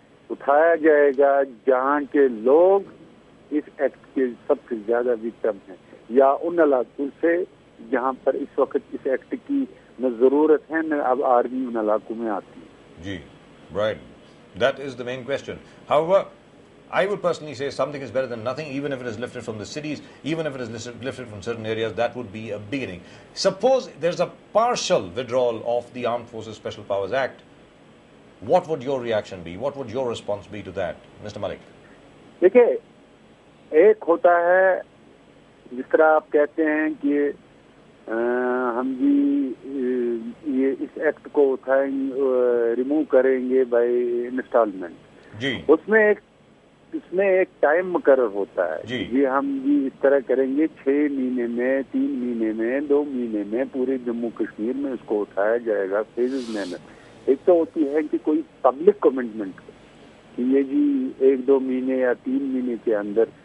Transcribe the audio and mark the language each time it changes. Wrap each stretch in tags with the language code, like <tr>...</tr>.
<ur>اٹھایا جائے گا جہاں کے لوگ اس ایکٹ کے سب سے زیادہ وکٹم ہیں، یا ان علاقوں سے جہاں پر اس وقت اس ایکٹ کی نہ ضرورت ہے نہ اب آرمی ان علاقوں میں آتی ہے؟</ur> <en>جی، right, that is the main question. However, I would personally say something is better than nothing, even if it is lifted from the cities, even if it is lifted from certain areas. That would be a beginning. Suppose there's a partial withdrawal of the Armed Forces Special Powers Act. What would your reaction be? What would your response be to that, Mr. Malik?</en> <ur>دیکھیں، ایک ہوتا ہے جس طرح آپ کہتے ہیں کہ ہم جی یہ اس ایکٹ کو اٹھائیں، ریموو کریں گے بائی انسٹالمنٹ۔ جی، اس میں ایک ٹائم مقرر ہوتا ہے، جی ہم جی اس طرح کریں گے، 6 مہینے میں، 3 مہینے میں، 2 مہینے میں پورے جموں کشمیر میں اس کو اٹھایا جائے گا فیزز میں۔ ایک تو ہوتی ہے کہ کوئی پبلک کمٹمنٹ کہ یہ جی 1-2 مہینے یا 3 مہینے کے اندر،</ur>